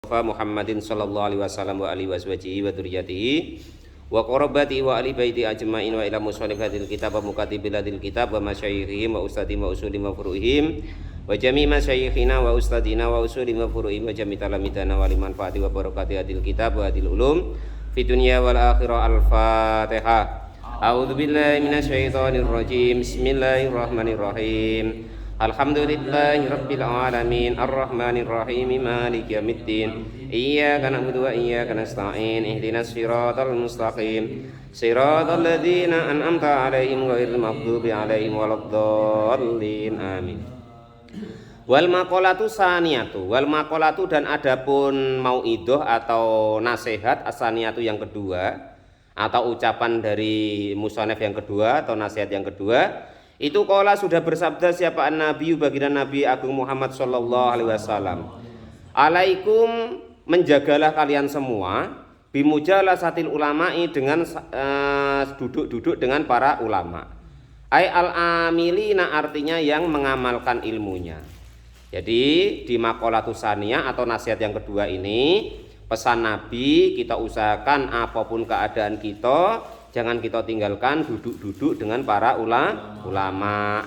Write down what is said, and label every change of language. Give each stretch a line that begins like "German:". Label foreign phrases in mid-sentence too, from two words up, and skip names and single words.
Arabic: محمد صلى الله عليه وسلم وعلى آله وصحبه وذريته وقرابته وآل بيته أجمعين وإلى مصنف الكتاب ومكاتب الكتاب ومشايخهم وأساتذتهم وأصولهم وفروعهم وجميع مشايخنا وأساتذتنا وأصولهم وفروعهم وجميع تلامذتنا ولمن فاته وبركة هذا الكتاب وهذه العلوم في الدنيا والآخرة. Al-Fatihah. أعوذ بالله من الشيطان الرجيم. بسم الله الرحمن الرحيم. الحمد لله رب العالمين الرحمن الرحيم مالك يوم الدين إياك نعبد وإياك نستعين اهدنا الصراط المستقيم صراط الذين أنعمت عليهم غير المغضوب عليهم ولا الضالين آمين. والمقالة الثانية، والمقالة
Indonesian: dan adapun mauidhah atau nasihat asaniyatu yang kedua atau ucapan dari musannif yang kedua atau nasihat yang kedua. Itu qala sudah bersabda siapa Nabi baginda Nabi Agung Muhammad
Arabic: صلى الله عليه وسلم.
Indonesian: Alaikum, menjagalah kalian semua
Arabic: بمجالسة العلماء
Indonesian: dengan duduk-duduk dengan para ulama.
Arabic: أي العاملين
Indonesian: artinya yang mengamalkan ilmunya. Jadi di
Arabic: المقالة الثانية
Indonesian: atau nasihat yang kedua ini pesan Nabi, kita usahakan apapun keadaan kita jangan kita tinggalkan duduk-duduk dengan para ulama.